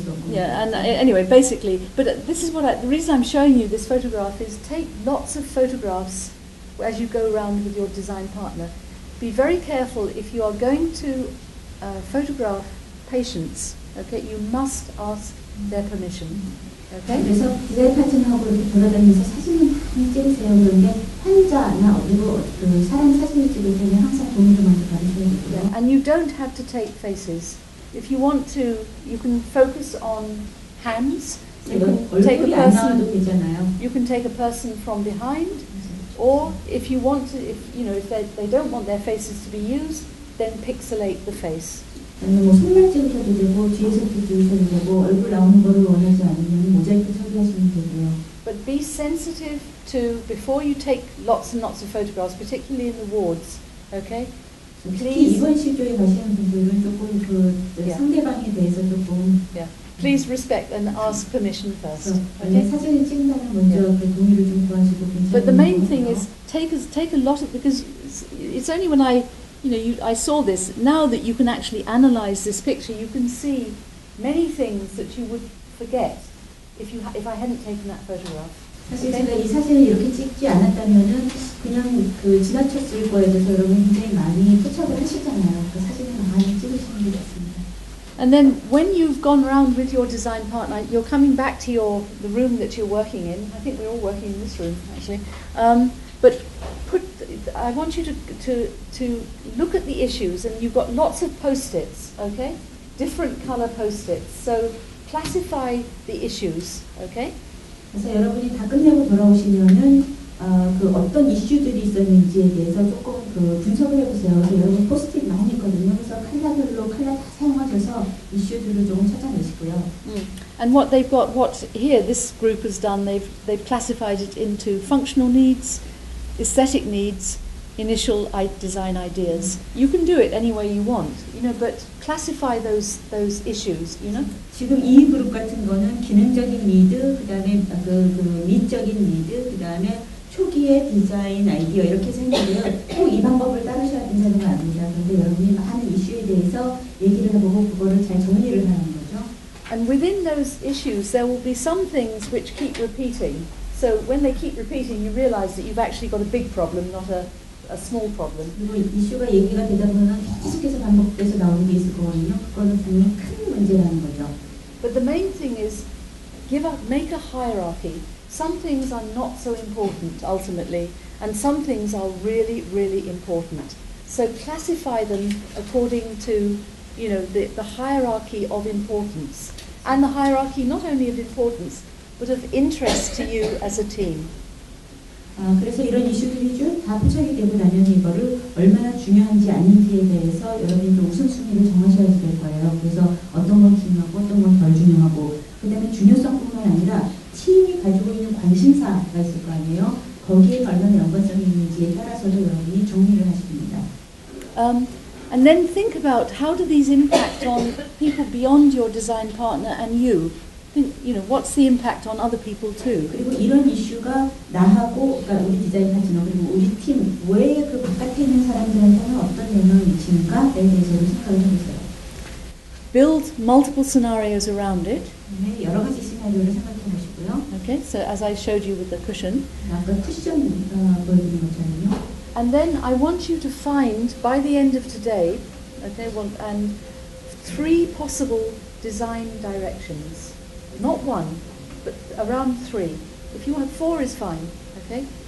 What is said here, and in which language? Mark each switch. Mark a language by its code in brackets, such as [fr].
[en] Yeah, and anyway, basically, but this is the reason I'm showing you this photograph is take lots of photographs as you go around with your design partner. Be very careful if you are going to photograph patients. Okay, you must ask their permission. Okay. [ko] 그래서 디자인 파트너하고 이렇게 돌아다니면서 사진을 많이 찍으세요. 그런데 환자나 어디고 그 사람 사진을 찍을 때는 항상 동의를 먼저 받으셔야 되고요. [en] Yeah, and you don't have to take faces. If you want to, you can focus on hands. You can take a person. You can take a person from behind, or if you want to, if they don't want their faces to be used, then pixelate the face. [ko] 아니면 뭐 손만 찍으셔도 되고 뒤에서 찍으셔도 되고 얼굴 나오는 거를 원하지 않으면 모자이크 처리하시면 되고요. [en] But be sensitive to before you take lots and lots of photographs, particularly in the wards. Okay. [ko] 특히 입원 실조에 가시는 분들은 조금 그 상대방에 대해서 조금. [en] Yeah. Please respect and ask permission first. Okay. [ko] 사진을 찍는다면 먼저 그 동의를 좀 구하시고. [en] But the main thing is take a lot of, because it's only when I saw this. Now that you can actually analyze this picture, you can see many things that you would forget if I hadn't taken that photograph. [ko] 사실 제가 이 사진을 이렇게 찍지 않았다면은 그냥 그 지나쳤을 거에 대해서 여러분 굉장히 많이 포착을 하시잖아요. 그 사진을 많이 찍으시는 게 좋습니다. [en] And then when you've gone around with your design partner, you're coming back to the room that you're working in. I think we're all working in this room actually. But I want you to look at the issues, and you've got lots of post-its, okay? Different color post-its. So classify the issues, okay? [ko] 그래서 여러분이 다 끝내고 돌아오시면은 그 어떤 이슈들이 있었는지에 대해서 조금 그 분석을 해보세요. 그래서 여러분 포스트잇 많이 있거든요. 그래서 컬러별로 컬러 다 사용하셔서 이슈들을 조금 찾아내시고요. [en] And what here this group has done, they've classified it into functional needs, aesthetic needs, initial design ideas. You can do it any way you want, but classify those issues, [ko] 지금 이 그룹 같은 거는 기능적인 니드, 그다음에 그 미적인 니드, 그다음에 초기의 디자인 아이디어 이렇게 생겼는데요. 꼭 이 방법을 따르셔야 된다는 건 아닙니다. 그런데 여러분이 많은 이슈에 대해서 얘기를 해보고 그거를 잘 정리를 하는 거죠. [en] And within those issues, there will be some things which keep repeating. So when they keep repeating, you realize that you've actually got a big problem, not a small problem. [ko] 그리고 이슈가 얘기가 되다 보면 계속해서 반복돼서 나오는 게 있을 거거든요. 그거는 분명히 큰 문제라는 거죠. [en] But the main thing is make a hierarchy. Some things are not so important ultimately, and some things are really, really important. So classify them according to, the hierarchy of importance, and the hierarchy not only of importance, but of interest to you as a team. [ko] 그래서 이런 이슈들이 쭉 다 포착이 되고 나면 이거를 얼마나 중요한지 아닌지에 대해서 여러분이 우선순위를 정하셔야 될 거예요. 그래서 어떤 건 중요하고 어떤 건 덜 중요하고, 그 다음에 중요성뿐만 아니라 팀이 가지고 있는 관심사가 있을 거 아니에요. 거기에 얼마나 연관성이 있는지에 따라서도 여러분이 정리를 하십니다. [en] And then think about how do these impact on people beyond your design partner and you. think, what's the impact on other people too? [ko] 그리고 이런 이슈가 나하고, 그러니까 우리 디자인 파트너 그리고 우리 팀 외에 그 바깥에 있는 사람들한테는 어떤 영향을 미치는가에 대해서도 생각을 해보세요. [en] Build multiple scenarios around it. [ko] 네, 여러 가지 시나리오를 생각해 보시고요. [en] Okay, so as I showed you with the cushion. [ko] 아까 쿠션 보여드린 것처럼요. [en] And then I want you to find, by the end of today, okay, and 3 possible design directions. Not 1, but around 3. If you have 4 is fine, okay?